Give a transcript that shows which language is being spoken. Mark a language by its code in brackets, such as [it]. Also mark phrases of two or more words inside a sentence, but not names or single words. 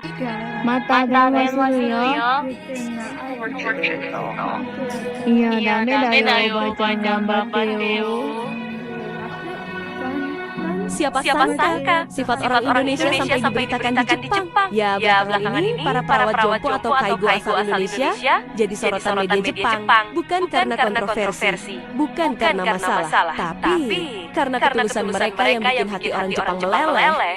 [ja] また電話するよ。いや、ダメだよ、おばあちゃん頑張ってよ。 [id] Siapa sangka sifat orang Indonesia sampai diberitakan di Jepang. Ya, belakangan ini para perawat jompo atau kaigo asal Indonesia jadi sorotan media Jepang. Bukan karena kontroversi, bukan karena masalah, tapi karena ketulusan mereka yang bikin hati orang Jepang meleleh.